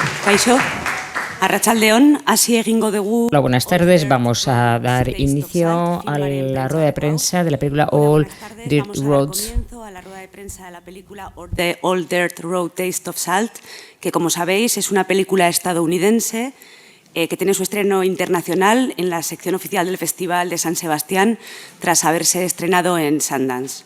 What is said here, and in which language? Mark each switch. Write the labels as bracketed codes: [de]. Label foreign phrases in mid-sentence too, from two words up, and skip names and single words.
[eu] Kaixo, Arratsaldeon, hasi egingo dugu. [es] Hola, buenas tardes. Vamos a dar inicio a la rueda de prensa de la película All Dirt Roads. A la rueda de prensa de la película All Dirt Road Taste of Salt, que como sabéis es una película estadounidense que tiene su estreno internacional en la sección oficial del Festival de San Sebastián tras haberse estrenado en Sundance.